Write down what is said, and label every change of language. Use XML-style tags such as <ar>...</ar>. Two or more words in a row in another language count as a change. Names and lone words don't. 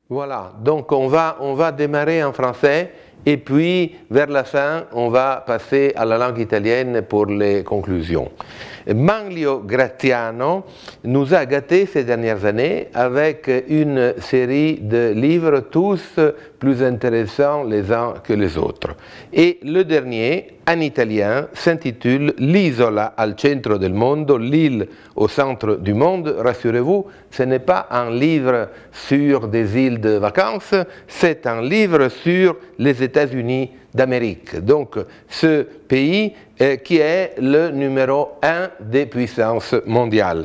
<fr>Voilà, donc on va démarrer en français et puis vers la fin, on va passer à la langue italienne pour les conclusions. Manlio Graziano nous a gâtés ces dernières années avec une série de livres tous plus intéressants les uns que les autres. Et le dernier, en italien, s'intitule L'isola al centro del mondo, l'île au centre du monde. Rassurez-vous, ce n'est pas un livre sur des îles de vacances, c'est un livre sur les États-Unis d'Amérique. Donc, ce pays qui est le numéro 1 des puissances mondiales.</fr>